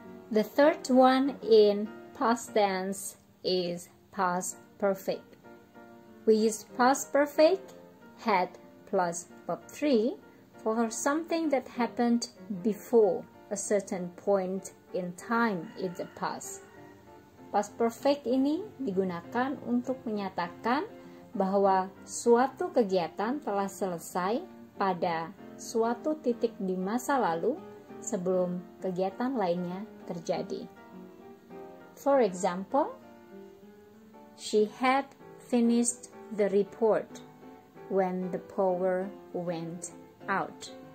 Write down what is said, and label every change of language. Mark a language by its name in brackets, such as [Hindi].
[English] The third one in past tense is past perfect. We use past perfect, had plus verb 3 for something that happened before a certain point in time in the past. [Indonesian] Past perfect ini digunakan untuk menyatakan bahwa suatu kegiatan telah selesai pada suatu titik di masa lalu sebelum kegiatan lainnya terjadi. [English] For example, she had finished the report when the power went out.